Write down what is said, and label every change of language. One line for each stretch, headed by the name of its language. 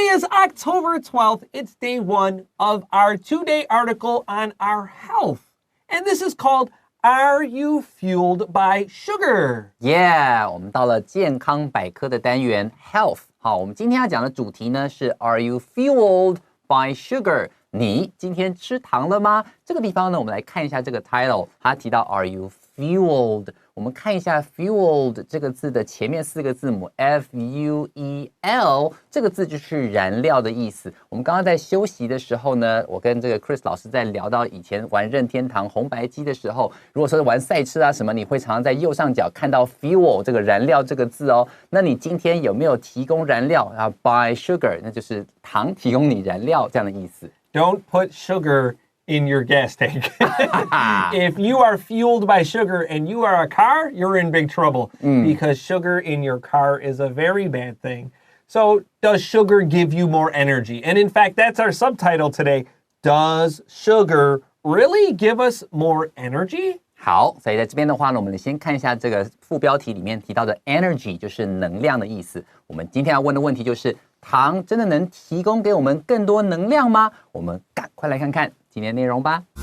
English: October 12th, it's day 1 of our 2-day article on our health. And this is called Are You Fueled by Sugar?
Chinese: Yeah, 我们到了健康百科的单元 Health. 好，我们今天要讲的主题呢是
English: Are you fueled by sugar?
Chinese: 你今天吃糖了吗？这个地方呢，我们来看一下这个 title， 它提到
English: Are you fueled？
Chinese: 我们看一下 fueled 这个字的前面4个字母 F-U-E-L， 这个字就是燃料的意思。我们刚刚在休息的时候呢，我跟这个 Chris 老师在聊到以前玩任天堂红白机的时候，如果说玩赛车啊什么，你会常常在右上角看到 fuel 这个燃料这个字哦。那你今天有没有提供燃料啊 ？
English: By sugar，
Chinese: 那就是糖提供你燃料这样的意思。
English: Don't put sugar in your gas tank. If you are fueled by sugar and you are a car, you're in big trouble because sugar in your car is a very bad thing. So, does sugar give you more energy? And in fact, that's our subtitle today. Does sugar really give us more energy?
Chinese: 好，所以在这边的话呢，我们先看一下这个副标题里面提到的 energy 就是能量的意思。我们今天要问的问题就是糖真的能提供给我们更多能量吗？我们赶快来看看今天的内容吧。